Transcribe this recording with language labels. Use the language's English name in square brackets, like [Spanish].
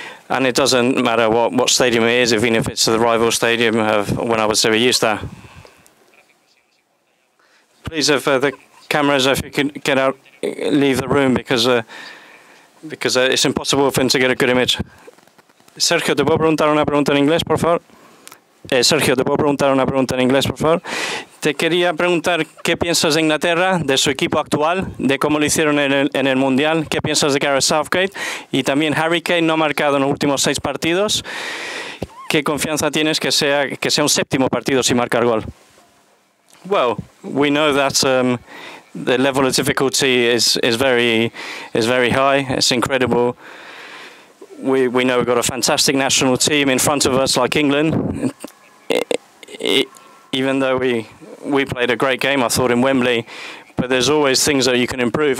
[English] And it doesn't matter what stadium it is, even if it's the rival stadium when I was Sevillista. Please, if the cameras, if you could get out, leave the room, because it's impossible for them to get a good image. [Spanish] Sergio, ¿te puedo preguntar una pregunta en inglés, por favor? Sergio, ¿te puedo preguntar una pregunta en inglés, por favor? Te quería preguntar qué piensas de Inglaterra, de su equipo actual, de cómo lo hicieron en el Mundial, qué piensas de Gareth Southgate, y también Harry Kane no ha marcado en los últimos 6 partidos. ¿Qué confianza tienes que sea un séptimo partido sin marcar gol? [English] Well, we know that the level of difficulty is very high. It's incredible. We know we've got a fantastic national team in front of us, like England. Even though we played a great game, I thought, in Wembley, but there's always things that you can improve.